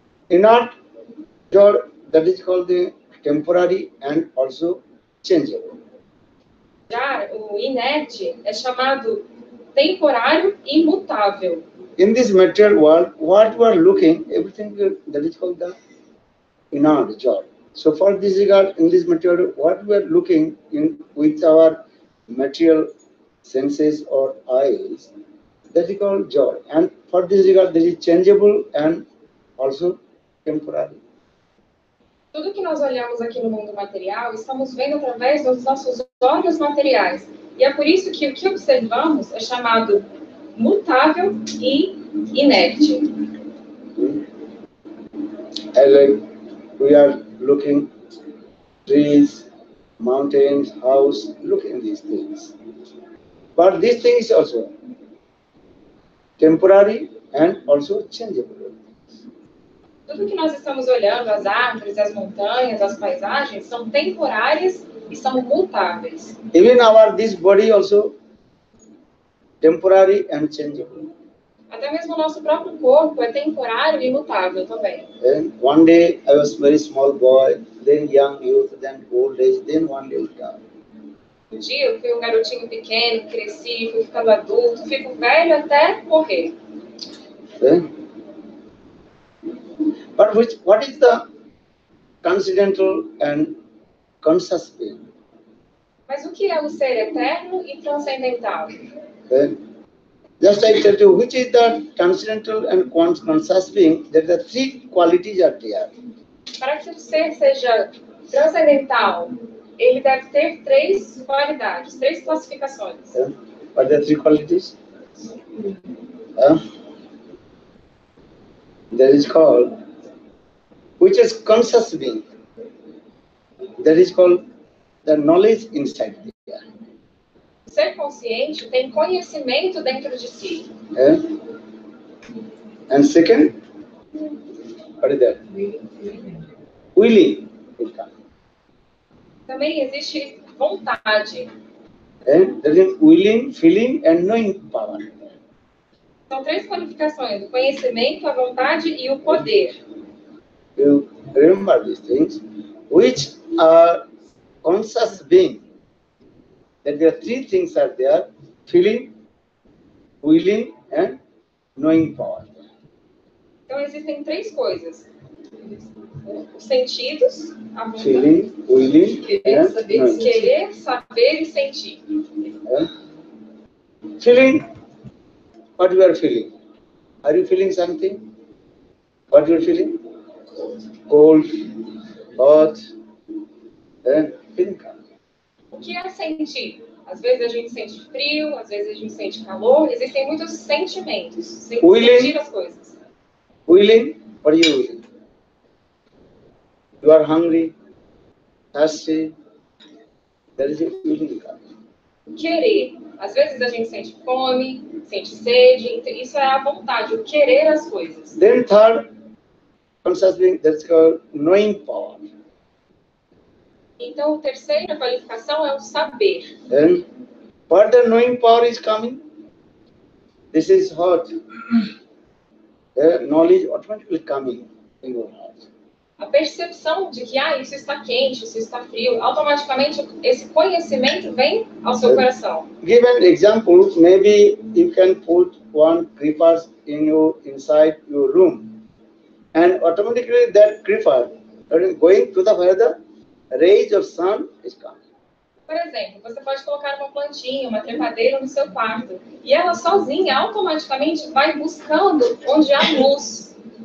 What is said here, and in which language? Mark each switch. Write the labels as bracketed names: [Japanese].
[English] Inert, Jad, that is called the temporary and also changeable. [Portuguese] Já o inerte é chamado temporário e imutável. [English] In this material world, what we are looking, everything that is called the inert, Jad. So for this regard, in this material, what we are looking in with our material senses or eyes, that is called joy. And for this regard, that is changeable and also temporary. [Portuguese] Tudo que nós olhamos aqui no mundo material, estamos vendo através dos nossos olhos materiais. E é por isso que o que observamos é chamado mutável e inerte. [English] Like we are looking trees, mountains, house, looking these things. But these things also temporary and also changeable. [Portuguese] Tudo que nós estamos olhando, as árvores, as montanhas, as paisagens, são temporárias e são mutáveis. [English] Even this body also temporary and changeable. [Portuguese] Até mesmo o nosso próprio corpo é temporário e imutável também. [English] And one day I was very small boy, then young youth, then old age, then one day we die. [Portuguese] Um dia eu fui um garotinho pequeno, cresci, fui ficando adulto, fico velho até morrer. [English] Okay? But what is the transcendental and conscious being? [Portuguese] Mas o que é o ser eterno e transcendental? [English] Okay? Just I tell you, which is the transcendental and conscious being, that the three qualities are there. [Portuguese] Para que o ser seja transcendental, ele deve ter três qualidades, três classificações. [English] Yeah? What are the three qualities? That is called, which is conscious being. That is called the knowledge inside there. [Portuguese] Ser consciente tem conhecimento dentro de si. [English] Yeah? And second, what is that? Willing will come. [Portuguese] Também existe vontade. [English] And that is willing, feeling, and knowing power. [Portuguese] São três qualificações: o conhecimento, a vontade e o poder. [English] You remember these things, which are conscious being. That there are three things are there: feeling, willing, and knowing power. [Portuguese] Então existem três coisas: os sentidos, a vontade, [English] Feeling, willing, and knowing. [Portuguese] querer, saber e sentir. [English] Feeling, what you are feeling? Are you feeling something? What you are feeling? Cold, hot, and feeling calm. [Portuguese] O que é sentir? Às vezes a gente sente frio, às vezes a gente sente calor. Existem muitos sentimentos. Sentir as coisas. [English] Willing, what are you willing? You are hungry, thirsty. There is a willing. [Portuguese] Querer. Às vezes a gente sente fome, sente sede. Isso é a vontade, o querer as coisas. [English] Then third, conscious being, that's called knowing power. [Portuguese] Então, a terceira qualificação é o saber. [English] And what the knowing power is coming? This is hot. Knowledge automatically coming in your heart. [Portuguese] A percepção de que isso está quente, isso está frio, automaticamente esse conhecimento vem ao seu coração. [English] Give an example. Maybe you can put one creeper inside your room, and automatically that creeper going to where the rays of sun is coming. [Portuguese] Por exemplo, você pode colocar uma plantinha, uma trepadeira no seu quarto, e ela sozinha automaticamente vai buscando onde há luz.